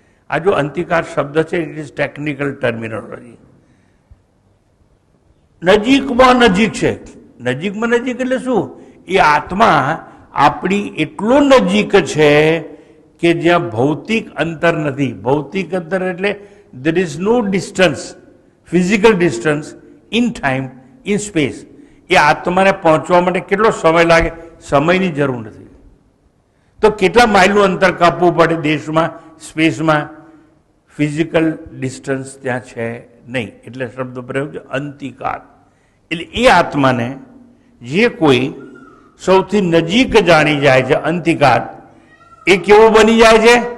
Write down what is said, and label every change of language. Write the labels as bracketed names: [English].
[Gujarati] આ જો અંતિકાત શબ્દ છે [English] It is technical terminology. [Gujarati] નજીકમાં નજીક છે. નજીકમાં નજીક એટલે શું? એ આત્મા આપણી એટલો નજીક છે કે જ્યાં ભૌતિક અંતર નથી. ભૌતિક અંતર એટલે [English] there is no distance, physical distance in time, in space. [Gujarati] એ આત્માને પહોંચવા માટે કેટલો સમય લાગે? સમયની જરૂર નથી. તો કેટલા માઇલનું અંતર કાપવું પડે દેશમાં, સ્પેસમાં? [English] physical distance [Gujarati] ત્યાં છે નહીં. એટલે શબ્દ પ્રયોગ છે અંતિકાત. એટલે એ આત્માને જે કોઈ સૌથી નજીક જાણી જાય છે, અંતિકાત, એ કેવો બની જાય છે?